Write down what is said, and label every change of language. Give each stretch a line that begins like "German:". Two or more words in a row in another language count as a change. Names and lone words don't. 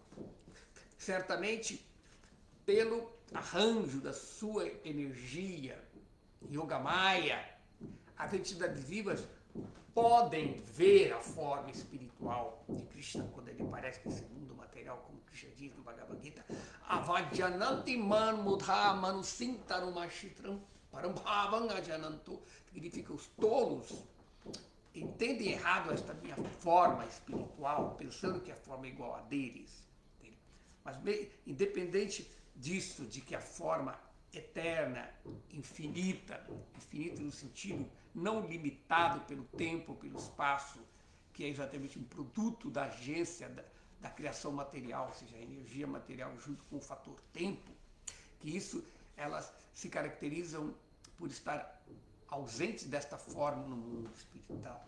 Portuguese: Certamente, pelo arranjo da sua energia Yogamaya, as entidades vivas podem ver a forma espiritual de Krishna quando ele aparece nesse mundo material, como Krishna diz no Bhagavad Gita,
Sanskrit: अवजानन्ति मां मूढा मानुषीं तनुमाश्रितम् परं भावम् अजानन्तो.
Portuguese: Significa os tolos entendem errado esta minha forma espiritual, pensando que a forma é igual a deles. Mas independente disso, de que a forma eterna, infinita no sentido não limitado pelo tempo, pelo espaço, que é exatamente um produto da agência da criação material, ou seja, a energia material junto com o fator tempo, que isso, elas se caracterizam por estar ausentes desta forma no mundo espiritual.